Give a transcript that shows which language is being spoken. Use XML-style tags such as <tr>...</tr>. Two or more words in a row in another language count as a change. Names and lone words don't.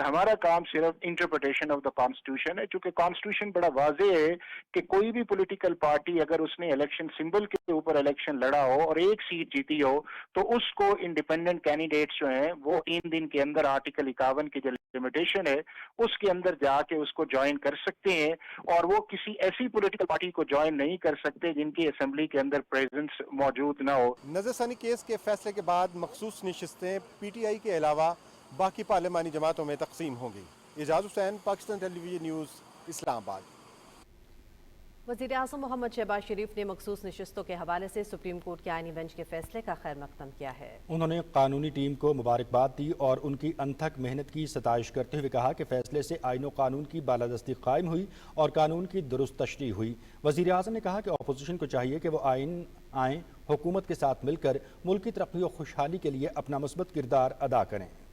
<ur>ہمارا کام صرف</ur> <en>interpretation of the constitution</en> <ur>ہے، چونکہ کانسٹیٹیوشن بڑا واضح ہے کہ کوئی بھی</ur> <en>political party</en> <ur>اگر اس نے</ur> <en>election symbol</en> <ur>کے اوپر الیکشن لڑا ہو اور ایک سیٹ جیتی ہو تو اس کو</ur> <en>independent candidates</en> <ur>جو ہیں وہ 3 دن کے اندر آرٹیکل 51 کی جو لمیٹیشن ہے اس کے اندر جا کے اس کو جوائن کر سکتے ہیں، اور وہ کسی ایسی</ur> <en>political party</en> <ur>کو جوائن نہیں کر سکتے جن کی اسمبلی کے اندر پریزنس موجود نہ ہو۔ نظر ثانی کیس کے فیصلے کے بعد مخصوص نشستیں PTI کے علاوہ باقی پارلیمانی جماعتوں میں تقسیم ہوں گی۔ اعجاز حسین، پاکستان ٹیلی ویژن نیوز، اسلام آباد۔ وزیر اعظم محمد شہباز شریف نے مخصوص نشستوں کے حوالے سے سپریم کورٹ کے آئینی بینچ کے فیصلے کا خیر مقدم کیا ہے. انہوں نے قانونی ٹیم کو مبارکباد دی اور ان کی انتھک محنت کی ستائش کرتے ہوئے کہا کہ فیصلے سے آئین و قانون کی بالادستی قائم ہوئی اور قانون کی درست تشریح ہوئی. وزیر اعظم نے کہا کہ اپوزیشن کو چاہیے کہ وہ آئین حکومت کے ساتھ مل کر ملک کی ترقی اور خوشحالی کے لیے اپنا مثبت کردار ادا کریں.</ur>